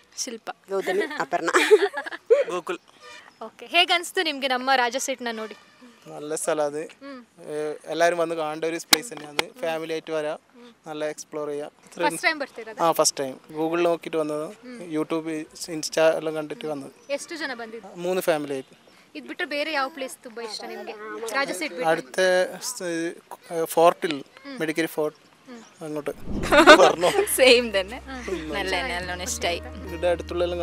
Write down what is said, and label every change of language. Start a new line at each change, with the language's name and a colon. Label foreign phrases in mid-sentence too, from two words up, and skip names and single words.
Kannada: ಶಿಲ್ಪ. ಗೌತಮಿ. ಅಪರ್ಣ. ಗೋಕುಲ್. ಓಕೆ. ಹೇಗೆ ಅನಿಸ್ತು ನಿಮಗೆ ನಮ್ಮ ರಾಜಾ സീറ്റിനെ ನೋಡಿ?
Malayalam: നല്ല സ്ഥലം അത്. എല്ലാവരും വന്ന് കാണേണ്ട ഒരു പ്ലേസ് തന്നെയാണ്. ഫാമിലി ആയിട്ട് വരാം, നല്ല എക്സ്പ്ലോർ ചെയ്യാം.
English: First time ಬರ್ತಿರೋದು?
Malayalam: ആ,
English: First time.
Malayalam: ഗൂഗിളിൽ നോക്കിയിട്ട് വന്നത്, യൂട്യൂബ് ഇൻസ്റ്റാ എല്ലാം കണ്ടിട്ട് വന്നത്.
Kannada: ಎಷ್ಟು ಜನ ಬಂದಿದ್ದು?
Malayalam: 3 ഫാമിലി ആയിട്ട്.
Kannada: ಇದು ಬಿಟ್ಟರೆ ಬೇರೆ ಯಾವ ಪ್ಲೇಸ್ ತುಂಬ ಇಷ್ಟ ನಿಮಗೆ? ರಾಜ ಸೀಟ್ ಬಿಟ್ಟು
Malayalam: അടുത്ത ഫോർട്ടിൽ മെഡിക്കൽ ഫോർട്ട് അങ്ങോട്ട് സെയിം തന്നെ നല്ല നല്ലോണം ഇഷ്ടമായി. ഇവിടെ അടുത്തുള്ള